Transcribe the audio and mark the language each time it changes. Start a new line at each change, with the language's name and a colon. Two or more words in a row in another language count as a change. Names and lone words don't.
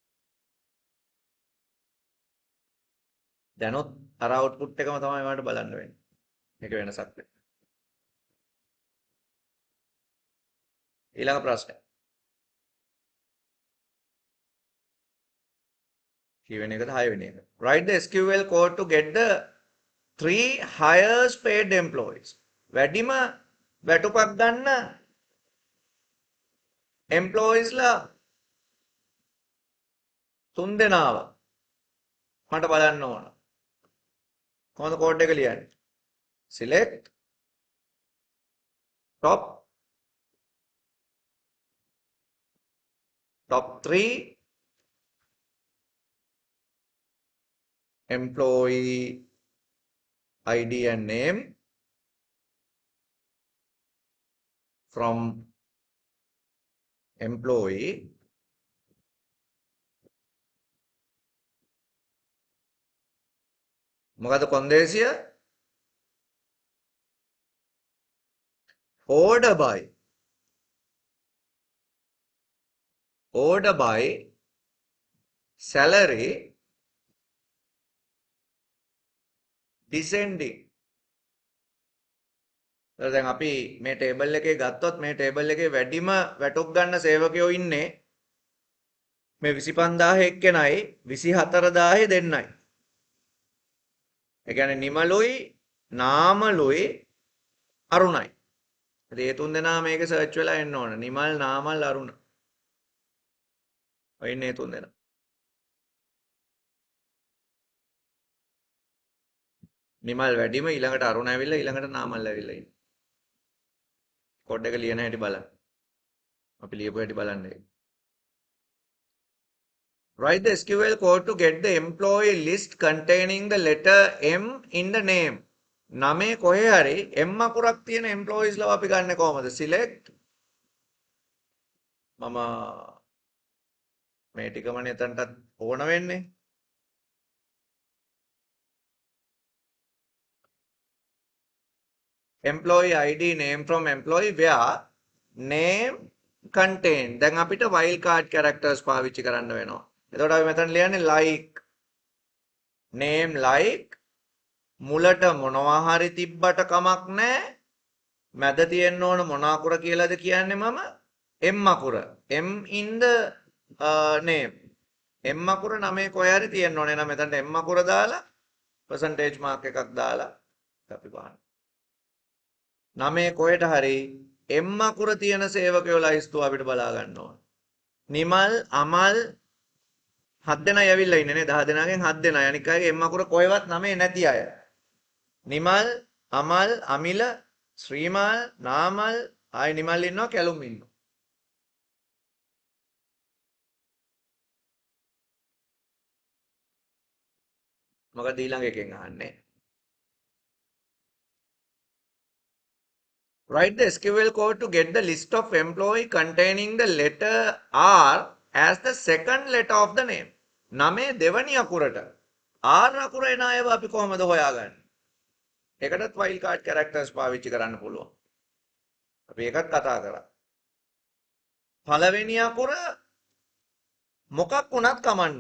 Sinhala: දැනොත් අර අවුට්පුට් එකම තමයි මට බලන්න වෙන්නේ. මේක වෙනසක් නැහැ. ඊළඟ ප්‍රශ්නය. කීවෙනි එකද 6 වෙනි එක.
English: Write the SQL code to get the 3 highest paid employees.
Sinhala: වැඩිම වැටුපක් ගන්න employees ලා 3 දෙනාව මට බලන්න ඕන. කොහොමද කෝඩ් එක ලියන්නේ?
English: select top top 3 employee ID and name from employee
Sinhala: මොකද කොන්දේසිය
English: order by salary descending.
Sinhala: දැන් අපි මේ ටේබල් එකේ ගත්තොත් මේ ටේබල් එකේ වැඩිම වැටුප් ගන්න සේවකයෝ ඉන්නේ මේ 25000 එක්කෙනයි 24000 දෙන්නයි. ඒ කියන්නේ නිමලුයි නාමලුයි අරුණයි. ඉතින් ඒ තුන් දෙනා මේකේ සර්ච් වෙලා එන්න ඕන. නිමල් නාමල් අරුණ. ඔය ඉන්නේ තුන් දෙනා. නිමල් වැඩිම ඊළඟට අරුණ ඇවිල්ලා ඊළඟට නාමල් ඇවිල්ලා ඉන්නේ. කෝඩ් එක ලියන හැටි බලන්න. අපි ලියපු හැටි බලන්න.
English: Write the SQL code to get the employee list containing the letter M in the name.
Sinhala: නමේ කොහේ හරි M අකුරක් තියෙන employees ලව අපි ගන්න කොහමද? Select මම මේ ටිකම එතනටත් ඕන වෙන්නේ.
English: Employee ID name from employee where name contain.
Sinhala: දැන් අපිට
English: wildcard characters
Sinhala: පාවිච්චි කරන්න වෙනවා. එතකොට අපි මෙතන ලියන්නේ
English: like name like
Sinhala: මුලට මොනවා හරි තිබ්බට කමක් නැහැ. මැද තියෙන්න ඕන මොන අකුර කියලාද කියන්නේ මම M අකුර.
English: M in the name.
Sinhala: M අකුර නමේ කොහේ හරි තියෙන්න ඕනේ. එහෙනම් මෙතනට M අකුර දාලා
English: percentage mark
Sinhala: එකක් දාලා අපි බලන්න. නමේ කොහෙට හරි M අකුර තියෙන සේවකයෝ ලයිස්තුව අපිට බලා ගන්න ඕන. නිමල් අමල් 7 දෙනා ඇවිල්ලා ඉන්නේ නේ 10 දෙනාගෙන් 7 දෙනා. අනික අයගේ M අකුර කොහෙවත් නමේ නැති අය. නිමල් අමල් අමිල ශ්‍රීමල් නාමල් ආයි නිමල් ඉන්නවා කැලුම් ඉන්නවා. මොකද ඊළඟ එකෙන් අහන්නේ.
English: Write the SQL code to get the list of employee containing the letter R as the second letter of the name.
Sinhala: නමේ දෙවනි අකුරට R අකුර එන අයව අපි කොහොමද හොයාගන්නේ? ඒකටත්
English: wildcard characters
Sinhala: පාවිච්චි කරන්න පුළුවන්. අපි ඒකත් කතා කරා. පළවෙනි අකුර මොකක් වුණත් කමන්නේ.